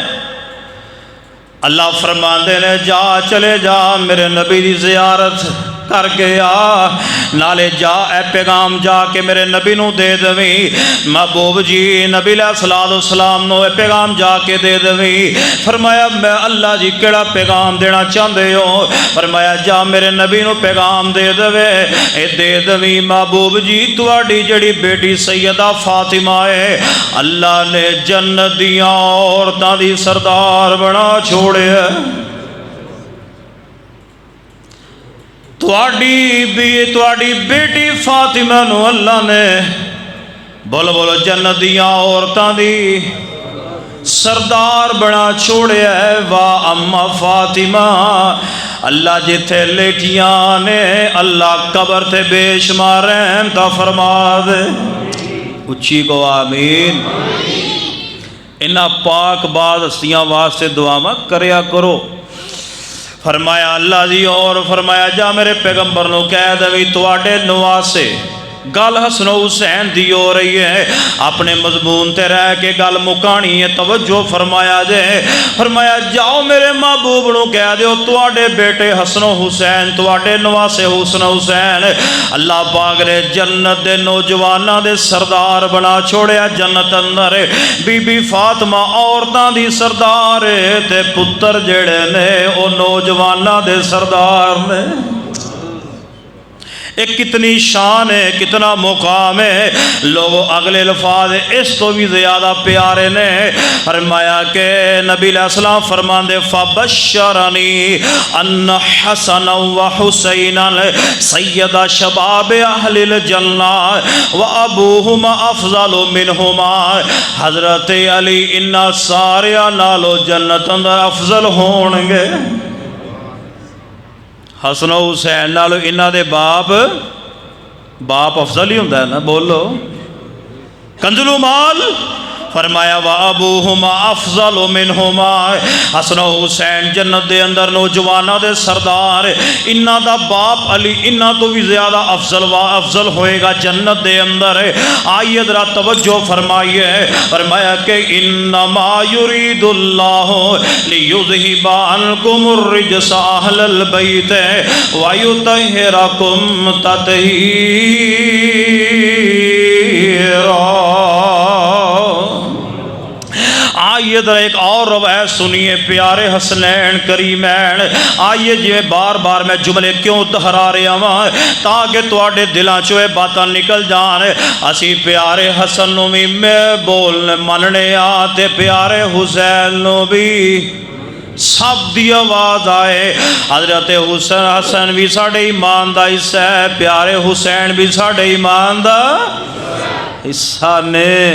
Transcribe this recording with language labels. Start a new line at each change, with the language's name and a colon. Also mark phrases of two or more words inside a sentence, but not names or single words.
Punjabi: اللہ فرماندے نے جا چلے جا میرے نبی دی زیارت کر کے آ، نالے جا اے پیغام جا کے میرے نبی نو دے دویں۔ محبوب جی نبی علیہ السلام نو اے پیغام جا کے دے دویں۔ فرمایا میں اللہ جی کیڑا پیغام دینا چاہندے ہو؟ فرمایا جا میرے نبی نو پیغام دے دوے اے دے دویں۔ محبوب جی تواڈی جڑی بیٹی سیدہ فاطمہ ہے اللہ نے جنت دیاں عورتاں دی سردار بنا چھوڑیا۔ تواڈی بیٹی فاطمہ نو اللہ نے بولو بولو جنت دیاں عورتاں دی سردار بنا چھوڑیا ہے۔ واہ اما فاطمہ اللہ جتھے لیٹیاں نے اللہ قبر تے بے شمار رحم تا فرما دے۔ اچھی کو آمین۔ انہاں پاک باز ہستیاں واسطے دعاواں کریا کرو۔ فرمایا اللہ جی اور فرمایا جا میرے پیغمبر نو کہہ دویں تواڈے نواسے گل حسن و حسین دی ہو رہی ہے، اپنے مضمون تے رہ کے گل مکانی ہے، توجہ فرمایا جے۔ فرمایا جاؤ میرے محبوب نو کہہ دیو تواڈے بیٹے حسن و حسین تواڈے نواسے حسن و حسین اللہ پاک نے جنت دے نوجواناں دے سردار بنا چھوڑیا۔ جنت اندر بی بی فاطمہ عورتاں دی سردار تے پتر جڑے نے او نوجواناں دے سردار نے۔
Urdu: ایک کتنی شان ہے، کتنا مقام ہے۔
Punjabi: لوگوں اگلے الفاظ اس تو بھی زیادہ پیارے نے۔ فرمایا کہ نبی علیہ السلام فرماندے
Arabic: فبشرنی ان حسن و حسین سید شباب اہل الجنہ و ابوہما افضل منہما۔
Punjabi: حضرت علی انہاں ساریاں نالو جنت اندر افضل ہون گے۔ حسن و حسین نالو انہاں دے باپ افضل ہی ہوندہ ہے نا، بولو کنزل مال۔
Arabic: فرمایا وَأَبُوهُمَا أَفْضَلُ مِنْهُمَا۔
Punjabi: حسن و حسین جنت دے اندر نوجوانہ دے سردار، انہاں دا باپ علی انہاں تو بھی زیادہ افضل ہوئے گا جنت دے اندر۔
Urdu: آئیے ذرا توجہ فرمائیے۔ فرمایا کہ
Arabic: انما یرید اللہ لیذہب عنکم الرجس اہل البیت ویطہرکم تطہیرا۔
Urdu: آئیے ذرا ایک اور روایت سنیے پیارے حسنین کریمین۔ آئیے جی بار بار میں جملے کیوں دہرا رہا ہوں تاکہ
Punjabi: تواڈے دلاں چوں باتاں نکل جان۔ اسی پیارے حسن نو بھی میں بولنے مننے آ تے پیارے حسین نو بھی سب دی آواز آئے۔ حضرت حسن بھی ساڑھے ایمان دا حصہ ہے، پیارے حسین بھی ساڑھے ایمان دا حصہ نے۔